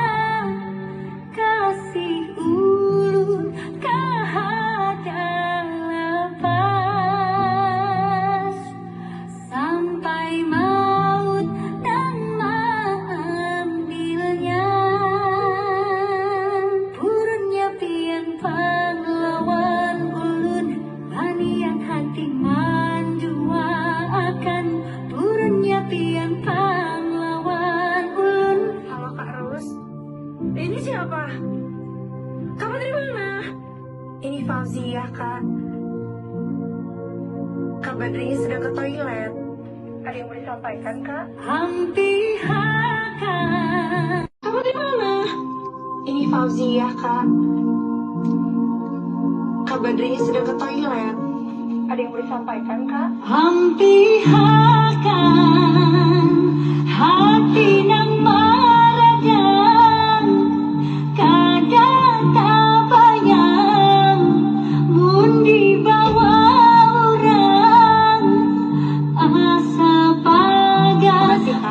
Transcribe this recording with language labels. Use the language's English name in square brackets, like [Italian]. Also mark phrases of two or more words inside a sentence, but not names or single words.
[Banjar] kasih ulun kahada lepas, sampai maut dan mengambilnya. Purunnya pian pahlawan ulun, banian hati menduakan. Purunnya pian pahlawan ulun. [Indonesian] Halo Kak Ros. Ini siapa? Kamu dari mana? Ini Fauzia, Kak. Kak Badrinya sedang ke toilet. Ada yang mau disampaikan, Kak? [Banjar] Hampihakan. [Indonesian] Kamu dari mana? Ini Fauzia, Kak. Kak Badrinya sedang ke toilet. Ada yang mau disampaikan, Kak? [Banjar] Hampihakan hati nang maradan, kadang tak bayang mun dibawa orang, asa pagar